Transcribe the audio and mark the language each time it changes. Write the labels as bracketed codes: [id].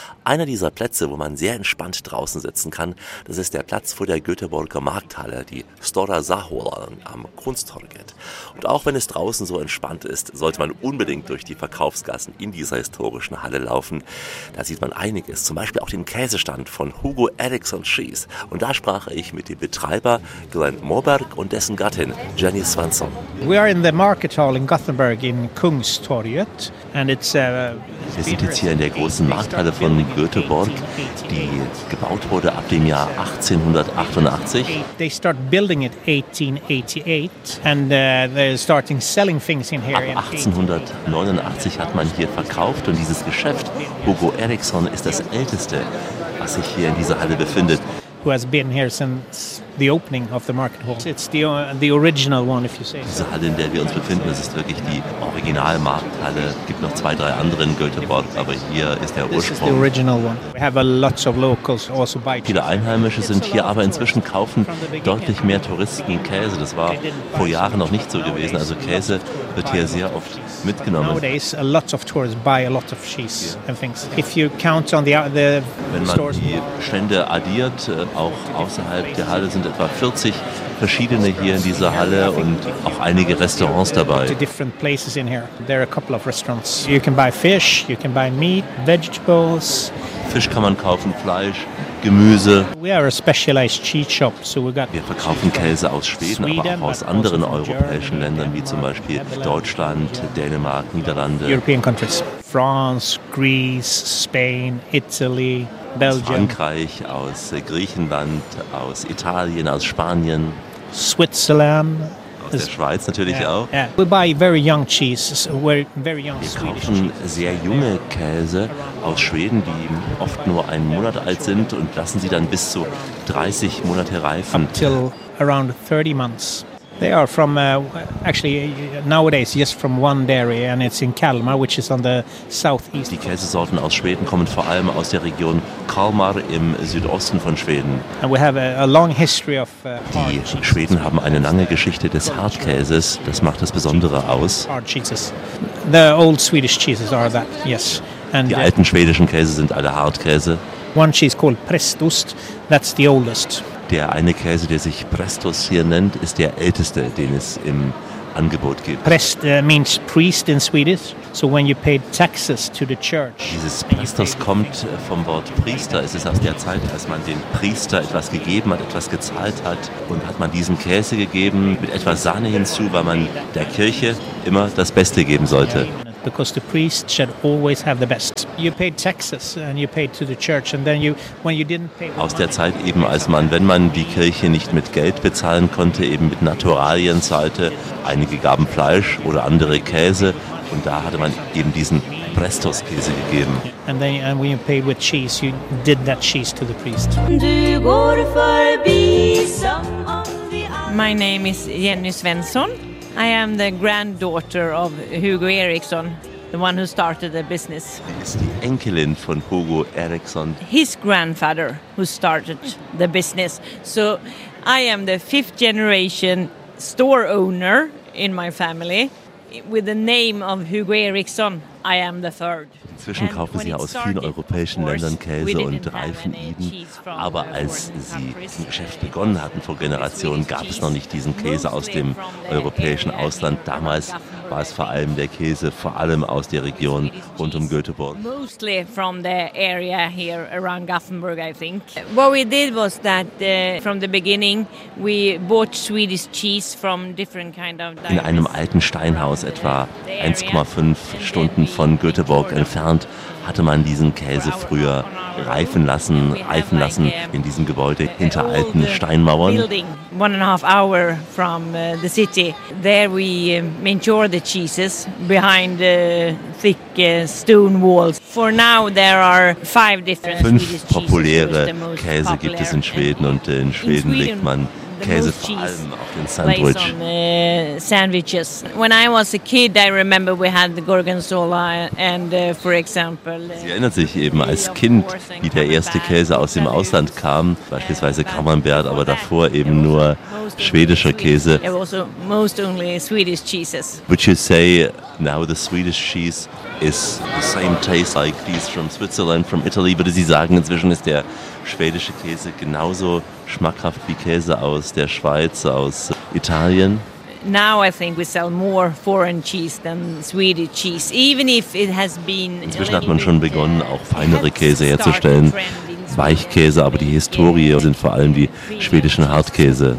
[de] Einer dieser Plätze, wo man sehr entspannt draußen sitzen kann, das ist der Platz vor der Göteborger Markthalle, die Stora Zahålan am Kunsttorget. Und auch wenn es draußen so entspannt ist, sollte man unbedingt durch die Verkaufsgassen in dieser historischen Halle laufen. Da sieht man einiges, zum Beispiel auch den Käsestand von Hugo Eriksson Cheese. Und da sprach ich mit dem Betreiber Glenn Moberg und dessen Gattin Jenny Svensson. [en] We are in the market hall in Gothenburg in Kungstorget and it's [de] Wir sind jetzt hier in der großen Markthalle von Göteborg, die gebaut wurde ab dem Jahr 1888. [en] They start building it 1888 and they're starting selling things in here. [de] Ab 1889 hat man hier verkauft und dieses Geschäft Hugo Eriksson ist das älteste, was sich hier in dieser Halle befindet. [en] Who has been here since the opening of the market hall. It's the original one, if you say so. [de] Diese Halle, in der wir uns befinden, das ist wirklich die Originalmarkthalle. Es gibt noch zwei, drei andere in Göteborg, aber hier ist der Ursprung. [en] This is the original one. We have a lots of locals also buy. [de] Viele Einheimische sind hier, aber inzwischen kaufen deutlich mehr Touristen Käse. Das war vor Jahren noch nicht so gewesen. Also Käse wird hier sehr oft mitgenommen. [en] Nowadays, a lot of tourists buy a lot of cheese and things. If you count on the [de] Wenn man die Stände addiert, auch außerhalb der Halle sind etwa 40 verschiedene hier in dieser Halle und auch einige Restaurants dabei. [en] Different places in here. There are a couple of restaurants. You can buy fish, you can buy meat, vegetables. [de] Fisch kann man kaufen, Fleisch, Gemüse. [en] We are a specialized cheese shop, so we got. [de] Wir verkaufen Käse aus Schweden, aber auch aus anderen europäischen Ländern wie zum Beispiel Deutschland, Dänemark, Niederlande. [en] European countries: France, Greece, Spain, Italy. [de] Aus Frankreich, aus Griechenland, aus Italien, aus Spanien. [en] Switzerland. [de] Aus der Schweiz natürlich auch. [en] Yeah. We buy very young cheese. We're very young. [de] Wir kaufen sehr junge Käse aus Schweden, die oft nur einen Monat alt sind und lassen sie dann bis zu 30 Monate reifen. [en] Until around 30 months. They are from, actually, nowadays, just from one dairy, and it's in Kalmar, which is on the southeast. [de] Die Käsesorten aus Schweden kommen vor allem aus der Region Kalmar im Südosten von Schweden. [en] And we have a long history of [de] Die Schweden haben eine lange Geschichte des Hartkäses, das macht das Besondere aus. [en] Hard cheeses. The old Swedish cheeses are that, yes. [de] And die alten schwedischen Käse sind alle Hartkäse. [en] One cheese called Prestost, that's the oldest. [de] Der eine Käse, der sich Prestos hier nennt, ist der älteste, den es im Angebot gibt. [en] Prest means priest in Swedish. So when you paid taxes to the church. [de] Dieses Prestos kommt vom Wort Priester. Es ist aus der Zeit, als man den Priester etwas gegeben hat, etwas gezahlt hat und hat man diesen Käse gegeben mit etwas Sahne hinzu, weil man der Kirche immer das Beste geben sollte. [en] Because the priest should always have the best. You paid taxes and you paid to the church and then you, when you didn't pay. [de] Aus der Zeit eben, als man, wenn man die Kirche nicht mit Geld bezahlen konnte, eben mit Naturalien zahlte, einige gaben Fleisch oder andere Käse und da hatte man eben diesen Prestos-Käse gegeben. [en] And then and when you paid with cheese, you did that cheese to the priest. My name is Jenny Svensson. I am the granddaughter of Hugo Eriksson, the one who started the business. [de] Ist die Enkelin von Hugo Eriksson. [en] His grandfather who started the business. So I am the fifth generation store owner in my family. With the name of Hugo Eriksson, I am the third. [de] Inzwischen kaufen sie aus vielen europäischen Ländern Käse und reifen ihn. Aber als sie ein Geschäft begonnen hatten vor Generationen, gab es noch nicht diesen Käse aus dem europäischen Ausland. Damals war es vor allem der Käse, vor allem aus der Region rund Göteborg. [en] Mostly from the area here around Gothenburg, I think. What we did was that from the beginning we bought Swedish cheese from different kind of. [de] In einem alten Steinhaus etwa 1,5 Stunden von Göteborg entfernt hatte man diesen Käse früher reifen lassen in diesem Gebäude hinter alten Steinmauern. [en] One and a half hour from the city. There we mature the cheeses behind thick stone walls. For now there are five different Swedish cheeses. [de] Fünf populäre Käse gibt es in Schweden und in Schweden legt man Käse vor allem auf den Sandwich. [en] Sandwiches. When I was a kid, I remember we had the Gorgonzola and for example. [de] Sie erinnert sich eben als Kind, wie der erste Käse aus dem Ausland kam, beispielsweise Camembert, aber davor eben nur schwedischer Käse. [en] It was most only Swedish cheeses. Would you say now the Swedish cheese is the same taste like these from Switzerland, from Italy? [de] Würde Sie sagen, inzwischen ist der schwedische Käse genauso schmackhaft wie Käse aus der Schweiz, aus Italien? [en] Now I think we sell more foreign cheese than Swedish cheese, even if it has been. [de] Inzwischen hat man schon begonnen, auch feinere Käse herzustellen. Weichkäse, aber die Historie sind vor allem die schwedischen Hartkäse.